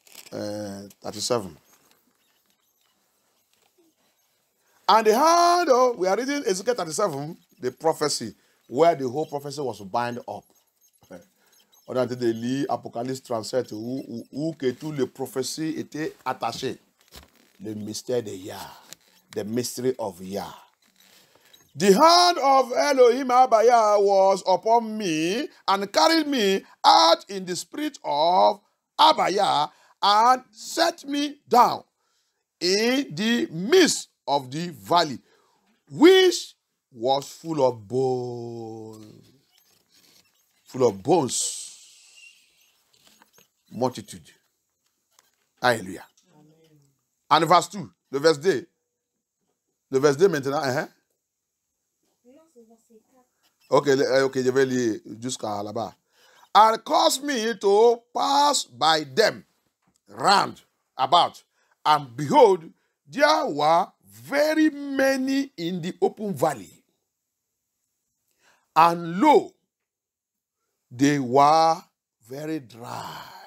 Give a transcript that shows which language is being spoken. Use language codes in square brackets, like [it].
[en] 37. And the hand of, we are reading Ezekiel 37, the prophecy, where the whole prophecy was bound up. [fr] On a été lire Apocalypse 37, où que toutes les prophéties étaient attachées. Le mystère de Yah, [en] the mystery of Yah. The hand of Elohim Abaya was upon me and carried me out in the spirit of Abaya and set me down in the midst of the valley, which was full of bones. Full of bones. Multitude. Alléluia. And verse 2, [fr] le verse 2. Le verse 2 maintenant, Non, c'est verset 4. Ok, je vais lire jusqu'à là-bas. [en] And caused me to pass by them round about. And behold, there were very many in the open valley. And lo, they were very dry.